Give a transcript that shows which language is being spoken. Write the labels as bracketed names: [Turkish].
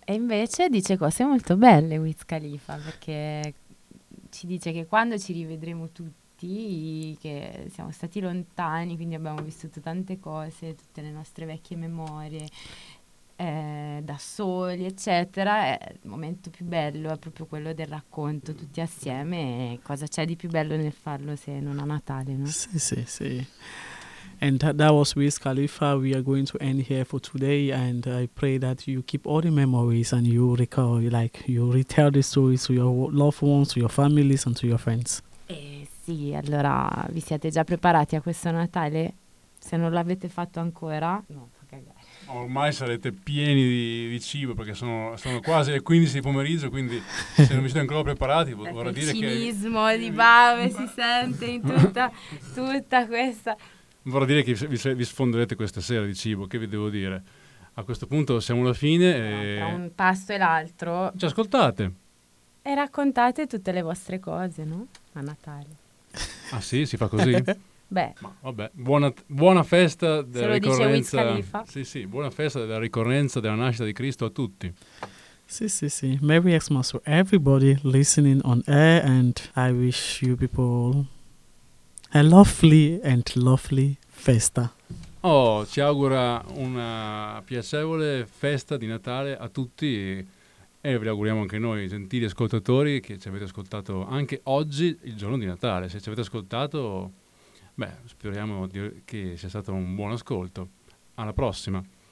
[Italian] E invece dice cose molto belle Wiz Khalifa, perché ci dice che quando ci rivedremo tutti, che siamo stati lontani, quindi abbiamo vissuto tante cose, tutte le nostre vecchie memorie, da soli, eccetera, il momento più bello è proprio quello del racconto tutti assieme. E cosa c'è di più bello nel farlo se non a Natale, no? Sì, sì, sì. [English] And that was Wiz Khalifa. We are going to end here for today, and I pray that you keep all the memories and you recall, like, you retell the stories to your loved ones, to your families and to your friends. [Italian] Sì, allora vi siete già preparati a questo Natale? Se non l'avete fatto ancora, no, fa cagare. Ormai sarete pieni di cibo, perché sono quasi le 15 di pomeriggio, quindi se non vi siete ancora preparati, vorrei dire che... Il cinismo di Bave si sente in tutta questa... Vorrei dire che vi sfonderete questa sera di cibo, che vi devo dire? A questo punto siamo alla fine. E... Tra un pasto e l'altro. Ci ascoltate. E raccontate tutte le vostre cose, no? A Natale. Ah sì, si fa così? Beh. Vabbè, buona festa della ricorrenza. Se lo dice Wiz Khalifa. Sì, sì, buona festa della ricorrenza della nascita di Cristo a tutti. Sì, sì, sì. [English] Merry Xmas for everybody listening on air, and I wish you people a lovely and lovely festa. [Italian] Oh, ci augura una piacevole festa di Natale a tutti, e vi auguriamo anche noi, gentili ascoltatori, che ci avete ascoltato anche oggi, il giorno di Natale. Se ci avete ascoltato, beh, speriamo che sia stato un buon ascolto. Alla prossima.